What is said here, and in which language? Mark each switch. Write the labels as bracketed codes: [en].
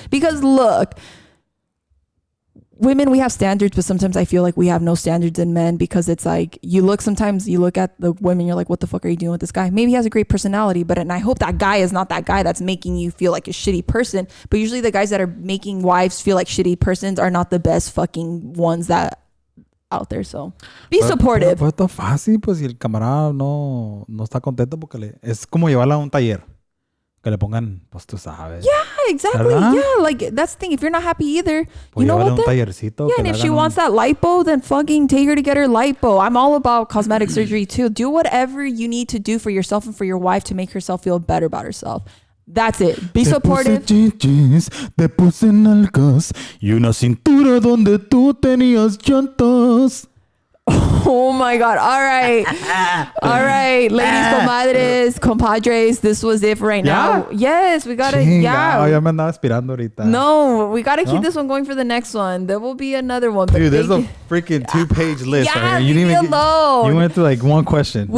[en] Because look, women, we have standards, but sometimes I feel like we have no standards in men, because it's like sometimes you look at the women, you're like, what the fuck are you doing with this guy? Maybe he has a great personality, and I hope that guy is not that guy that's making you feel like a shitty person. But usually the guys that are making wives feel like shitty persons are not the best fucking ones that out there. So be supportive. [es] Pero está fácil, pues, si el camarada no está contento, porque es como llevarla a un taller. Que le pongan, pues tú sabes. [en] Yeah, exactly. [es] ¿Verdad? [en] Yeah, like that's the thing. If you're not happy either, you know what? Yeah, and if she wants that lipo, then fucking take her to get her lipo. I'm all about cosmetic surgery too. Do whatever you need to do for yourself and for your wife to make herself feel better about herself. That's it. Be supportive. [es] Te puse nalgas y una cintura donde tú tenías llantas. [en] Oh my God. All right. All right. Ladies, comadres, compadres, this was it for right now. Yes, we got to. Yeah. [es] Ya me andaba aspirando ahorita. [en] No, we got to keep this one going for the next one. There will be another one. Dude, there's a freaking 2-page list. Yeah, right here. leave me alone. You went through like one question.